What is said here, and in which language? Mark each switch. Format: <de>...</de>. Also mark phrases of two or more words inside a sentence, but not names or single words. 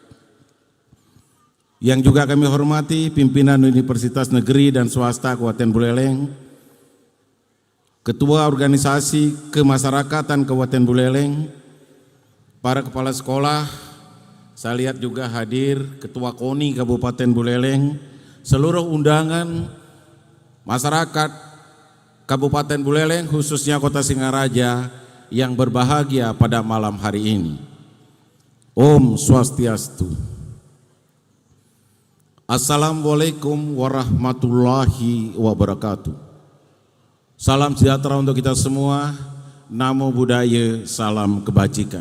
<id>Yang juga kami hormati pimpinan Universitas Negeri dan Swasta Kabupaten Buleleng, Ketua Organisasi Kemasyarakatan Kabupaten Buleleng, para kepala sekolah, saya lihat juga hadir Ketua KONI Kabupaten Buleleng, seluruh undangan masyarakat Kabupaten Buleleng, khususnya Kota Singaraja yang berbahagia pada malam hari ini.</id> <sa>Om Swastiastu.</sa> <ar>Assalamualaikum warahmatullahi wabarakatuh.</ar> <id>Salam sejahtera untuk kita semua.</id> <pi>Namo Buddhaya,</pi> <id>salam kebajikan.</id>